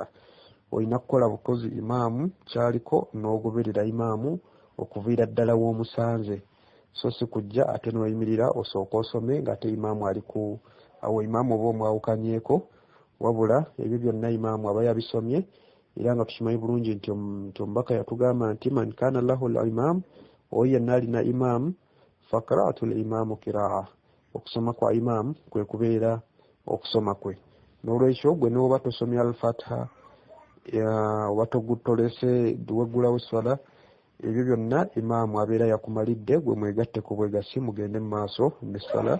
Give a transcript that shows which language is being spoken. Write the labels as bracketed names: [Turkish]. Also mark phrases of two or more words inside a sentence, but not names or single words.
[Ganda] Olina kukola bukozi imaamu kyaliko n'ogoberera imaamu okuviira ddala w'omusanze so si kujja ate n'oyimirira osooka osome ng'ate imaamu ali ku awo imaamu oba omwawukanyeeko wabula ebyo byonna imaamu aba yabisomye era nga tukimanyi bulungi nti omubaka yatugamba nti [Arabic] من كان له الإمام [Ganda] oyo yenna alina imaamu [Arabic] فقراءة الإمام قراءة [Ganda] okusoma kwa imaamu kwe kubeera okusoma kwe. N'olwekyo gwe n'oba tosomya al-Fatiha oba tolese dduwa eggulawo swala ebyo byonna imaamu abeera yakumalidde gwe mwegatte ku bwegasi mugende mu maaso n'essala.